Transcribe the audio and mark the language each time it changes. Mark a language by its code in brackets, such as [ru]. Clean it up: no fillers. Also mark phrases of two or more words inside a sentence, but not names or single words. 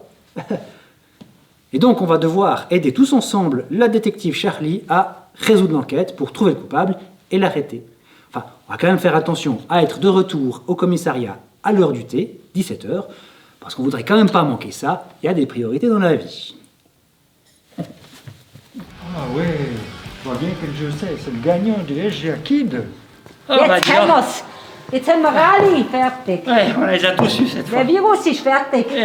[fr] Et donc, on va devoir aider tous ensemble la détective Charlie à résoudre l'enquête pour trouver le coupable et l'arrêter. Enfin, on va quand même faire attention à être de retour au commissariat à l'heure du thé, 17h, parce qu'on voudrait quand même pas manquer ça. Il y a des priorités dans la vie. Ah ouais, je vois bien quel jeu c'est le gagnant du SGA Kid. [de] Jetzt haben wir's. Jetzt haben wir alle fertig. [fr] Ouais, on les a tous eu cette fois. [de] Der Virus ist fertig. Ja.